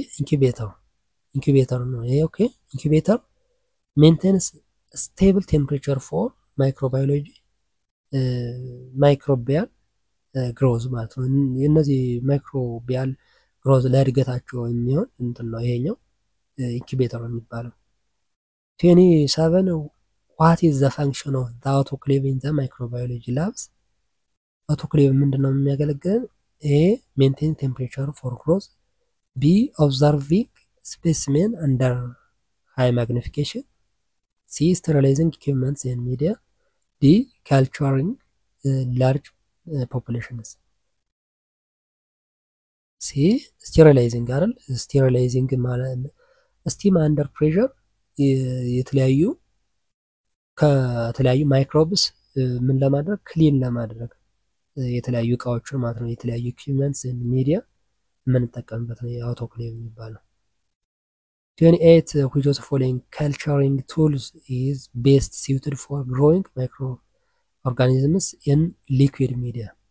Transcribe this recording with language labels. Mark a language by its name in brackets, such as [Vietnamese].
[English] incubator ነው ይሄ ኦኬ incubator maintains stable temperature for microbiology microbial growth [Amharic] ማለት ነው። እነዚህ ማይክሮቢያል ግሮዝ ለእድገታቸው የሚሆን እንትን ነው ይሄኛው [English] incubator [Amharic] ነው የሚባለው። [English] 27 what is the function of the autoclave in the microbiology labs? [Amharic] autoclave ምንድነው የሚያገለግለን? [English] A. maintain temperature for growth. B. observing specimen under high magnification. C. sterilizing equipments and media. D. culturing large populations. C. [Amharic] sterilizing አይደል? sterilizing ማለት [English] steam under pressure [Amharic] የተለያዩ ከተለያዩ ማይክሮብስ ምን ለማድረግ ክሊን ለማድረግ የተለያዩ እቃዎችን ማለት ነው። የተለያዩ ኢኩዊፕመንትስ ኤንድ ሚዲያ የምንጠቀምበት ነው የአውቶክሌቭ የሚባለው። [English] 28 which of the following culturing tools is best suited for growing microorganisms in liquid media?